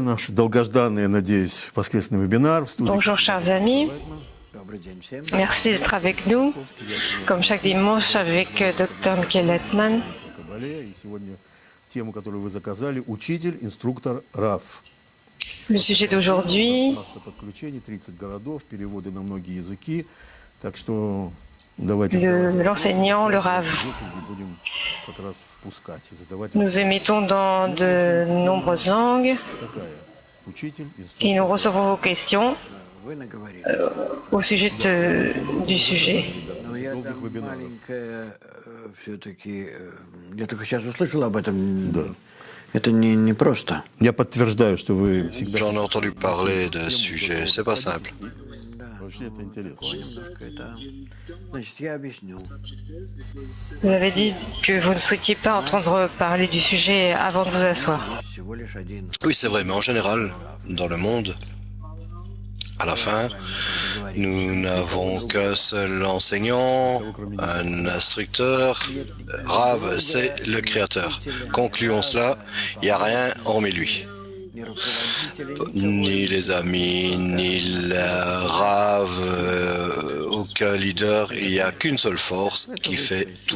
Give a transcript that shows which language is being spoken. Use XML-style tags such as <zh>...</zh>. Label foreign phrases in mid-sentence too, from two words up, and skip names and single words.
<ru>Наш долгожданный, я надеюсь, воскресный вебинар.</ru> <fr>Bonjour, chers amis. Merci d'être avec nous, comme chaque dimanche, avec Dr. Michael Lettman.</fr> <ru>Тему, которую вы заказали, учитель, инструктор РАФ.</ru> <fr>Le sujet d'aujourd'hui,</fr> <ru>Масса подключений, 30 городов, переводы на многие языки. Так что давайте</ru> <fr>l'enseignant, le Rav.</fr> <ru>будем как раз впускать и задавать.</ru> <fr>Nous émettons dans de nombreuses langues</fr> <ru>Такая. Учитель,</ru> <fr>et nous</fr> <ru>инструктор.</ru> <fr>recevons vos questions au sujet du sujet.</fr> <ru>Но я там маленькая все-таки, я только сейчас услышал об этом. Да. Это не просто. Я подтверждаю, что вы всегда...</ru> <fr>J'en ai entendu parler de ce sujet, c'est pas simple.</fr> <ru>Вообще это интересно. Значит, я объясню.</ru> <fr>Vous avez dit que vous ne souhaitiez pas entendre parler du sujet avant de vous asseoir.</fr> <ru>Всего лишь один.</ru> <fr>Oui, c'est vrai, mais en général, dans le monde, à la fin, nous n'avons qu'un seul enseignant, un instructeur. Rav, c'est le créateur. Concluons cela, il n'y a rien hormis lui. Ni les amis, ni le Rav, aucun leader, il n'y a qu'une seule force qui fait tout.</fr>